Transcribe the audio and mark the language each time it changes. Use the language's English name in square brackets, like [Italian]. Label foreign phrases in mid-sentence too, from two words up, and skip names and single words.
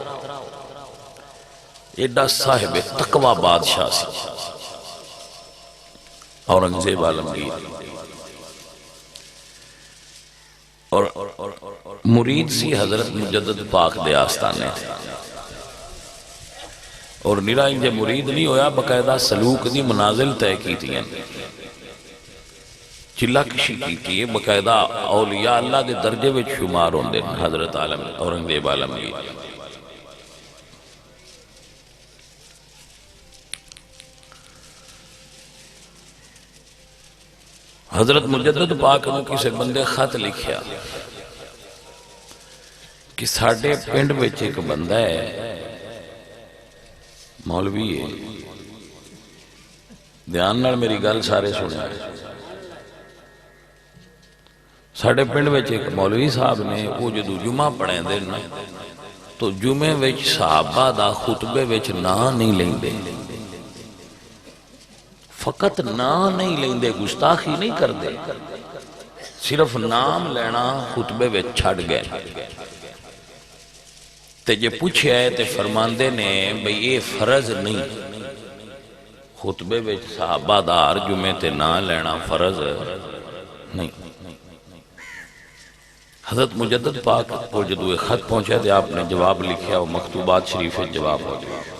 [Punjabi] ایڈا صاحب تقوی بادشاہ سی اورنگزیب عالمگیر، اور مرید سی حضرت مجدد پاک دے آستانے تھے، اور نرا انجے مرید نہیں ہویا، باقاعدہ سلوک دی منازل طے کی تھی، چلہ کشی کی تھی، باقاعدہ اولیاء اللہ دے درجے وچ شمار ہوندے حضرت اورنگزیب عالمگیر۔ حضرت مجدد پاک نے کسی بندے خط لکھیا کہ ساڑھے پنڈ وچ ایک بندہ ہے، مولوی ہے، دھیان نال میری گل سارے سنے، ساڑھے پنڈ وچ ایک مولوی صاحب نے وہ جدو جمعہ پڑھیں دے نا تو جمعہ وچ صحابہ دا خطبے وچ نا نہیں لیں دے، فقط نام نہیں لیندے، گستاخی نہیں کر دے، صرف نام لینا خطبے وچ چھڑ گئے۔ تے جے پوچھے آئے تے فرماندے نے بھئی یہ فرض نہیں، خطبے وچ صحابہ دار جمعے تے نام لینا فرض نہیں۔ حضرت مجدد پاک کو جدو خط پہنچا دے آپ نے جواب لکھیا، وہ مکتوبات شریف جواب ہو گیا۔